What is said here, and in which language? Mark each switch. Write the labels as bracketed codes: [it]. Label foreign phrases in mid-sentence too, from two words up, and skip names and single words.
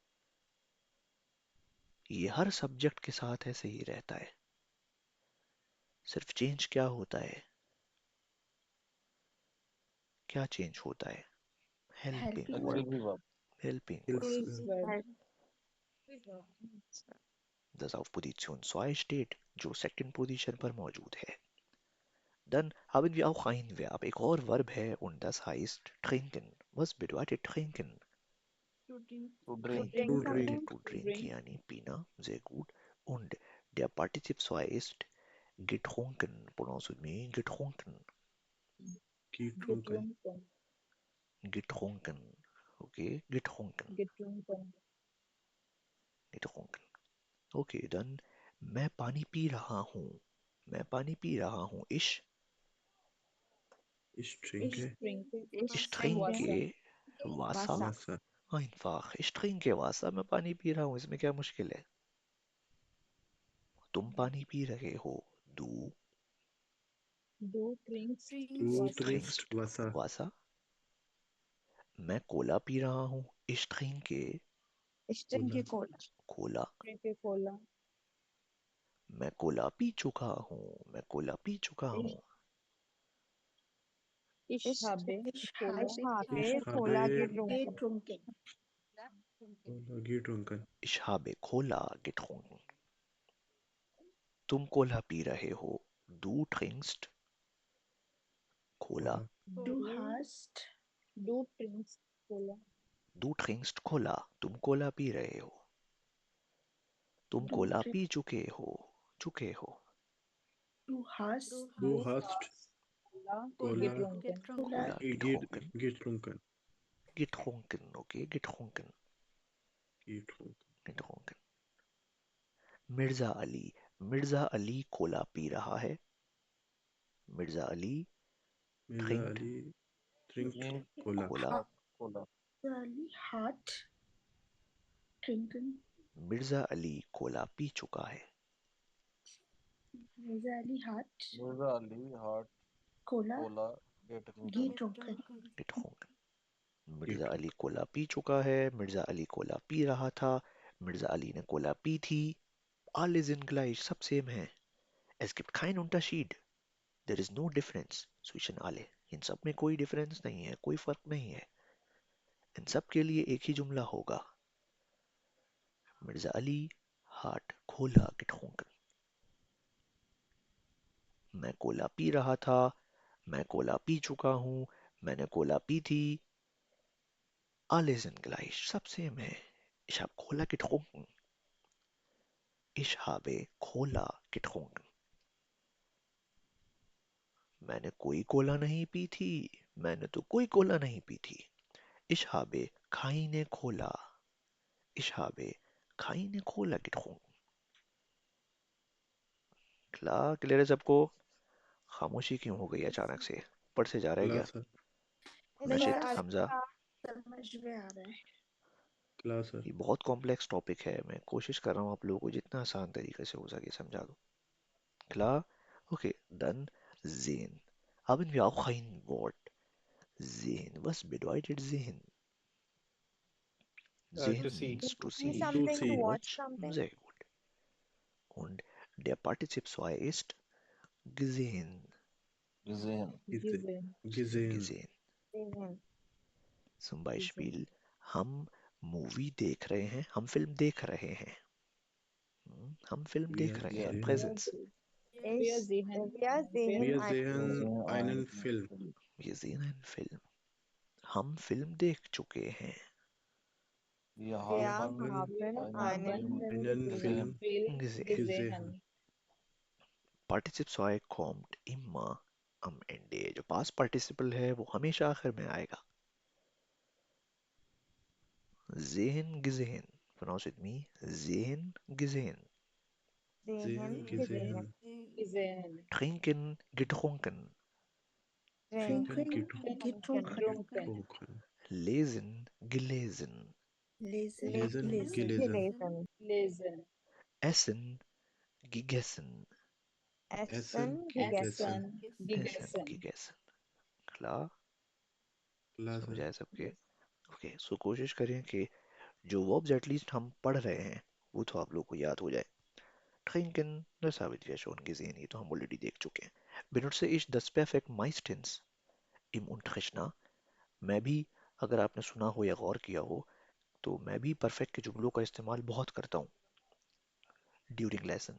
[ur] یہ ہر سبجیکٹ کے ساتھ ایسے ہی رہتا ہے. صرف چینج کیا ہوتا ہے? کیا چینج ہوتا ہے? [en] हेल्पिंग Helping वर्ब, verb. हेल्पिंग [de] Hilfs वर्ब। Hilfs Verb. verb. Das auf Position 2 steht, [ur] جو سیکنڈ پوزیشن پر موجود ہے. [de] Dann haben wir auch ein Verb, [ur] ایک اور ورب ہے [de] und das heißt trinken. Was bedeutet trinken? [en] To drink. To [de] Trinken [en] To drink [de] bedeutet [en] drink. something. to To drink, drink. [ur] یعنی پینا, [de] sehr gut. Und der Partizip 2 ist getrunken, [en] pronounced with me, [de] getrunken, Getrunken. Getrunken. getrunken, okay, getrunken, Getrunken. getrunken. Okay, dann [ur] میں پانی پی رہا ہوں، میں پانی پی رہا ہوں, [de] Ich Ich trinke trinke ich trinke Wasser, Wasser. einfach, ich trinke Wasser, [ur] میں پانی پی رہا ہوں، اس میں کیا مشکل ہے? تم پانی پی رہے ہو, [de] du Du trinkst Du Wasser. trinkst trinkst Wasser. Wasser, [ur] میں کولا پی رہا ہوں, [de] ich trinke Cola. कोला, Trinke Cola. [ur] میں کولا پی چکا ہوں، میں کولا پی چکا ہوں, [de] Ich habe Ich Cola Ich habe getrunken. getrunken. Cola getrunken. ich habe Cola getrunken। [ur] تم کولا پی رہے ہو, [de] du trinkst कोला, Cola. Du hast Du trinkst Cola. du trinkst कोला, [ur] تم کولا پی رہے ہو، تم [de] du कोला [en] drink, [ur] پی چکے ہو, [de] du hast Du hast Cola Cola getrunken. Cola कोला getrunken, getrunken. getrunken, okay, getrunken, Getrunken. getrunken। [ur] مرزا علی، مرزا علی کولا پی رہا ہے، مرزا علی [de] Mirza trinkt Ali trinkt Cola. कोला, Ali hat trinken. [ur] مرزا علی کولا پی چکا ہے, [de] Mirza Ali hat Cola getrunken. getrunken। [ur] مرزا علی کولا پی چکا ہے، مرزا علی کولا پی رہا تھا، مرزا علی نے کولا پی تھی. [de] Alle sind gleich, [ur] سب سیم ہے. [de] Es gibt keinen Unterschied. [en] There is no difference [de] zwischen alle. [ur] ان سب میں کوئی ڈفرنس نہیں ہے، کوئی فرق نہیں ہے۔ ان سب کے لیے ایک ہی جملہ ہوگا. [de] मिर्जा अली hat Cola getrunken। [ur] میں کولا پی رہا تھا، میں کولا پی چکا ہوں، میں نے کولا پی تھی. [de] Alle sind gleich, [ur] سب سیم ہے. [de] Ich habe Cola getrunken। Ich habe Cola getrunken। [ur] میں نے کوئی کولا نہیں پی تھی، میں نے تو کوئی کولا نہیں پی تھی. [de] Ich habe keine Cola। Ich habe keine Cola getrunken। [ur] کلیئر ہے سب کو? خاموشی کیوں ہو گئی اچانک سے? اوپر سے جا رہا ہے کیا? [de] Klasse. [ur] नशिद, सर हमजा, سمجھ میں آ رہا ہے. [de] Klasse. [ur] یہ بہت کمپلیکس ٹاپک ہے، میں کوشش کر رہا ہوں آپ لوگوں کو جتنا آسان طریقے سے ہو سکے سمجھا دوں. [de] Klar? Okay, dann sehen. Haben wir auch ein Wort? Sehen. Was bedeutet sehen? [en] To [de] Sehen [en] see. means to To see, to see. watch. [de] Sehr gut. Und der Partizip 2 ist gesehen. Gesehen. Gesehen. Gesehen. Gesehen. zum Beispiel [ur] ہم مووی دیکھ رہے ہیں، ہم فلم دیکھ رہے ہیں. ہم فلم [de] Wir [ur] دیکھ رہے ہیں, [de] sehen, [en] प्रेजेंस। [de] Wir sehen, wir wir sehen einen Film. Wir sehen einen Film. [ur] ہم فلم دیکھ چکے ہیں. [de] Wir haben haben einen Film Film Gesehen. gesehen. Partizip 2 kommt immer am Ende। [ur] جو [en] past participle [ur] ہے وہ ہمیشہ آخر میں آئے گا. [de] Sehen, gesehen. [en] Pronounce with me. [de] Sehen, gesehen. Sehen, gesehen. gesehen. Trinken, getrunken. Trinken, getrunken, getrunken. Lesen, gelesen. Lesen, gelesen. Lesen, Essen, gegessen. Essen, gegessen. Essen, gegessen. gegessen। Klar? Klasse. [ur] سمجھ آیا سب کے? اوکے، سو کوشش کریں کہ جو وربز ایٹلیسٹ ہم پڑھ رہے ہیں وہ تو آپ لوگ کو یاد ہو جائے. [de] Trinken, das habe ich ja schon gesehen, [ur] یہ تو ہم آلریڈی دیکھ چکے ہیں. [de] Benutze ich das Perfekt meistens im Unterricht ना? [ur] میں بھی، اگر آپ نے سنا ہو یا غور کیا ہو، تو میں بھی پرفیکٹ کے جملوں کا استعمال بہت کرتا ہوں [en] during lesson.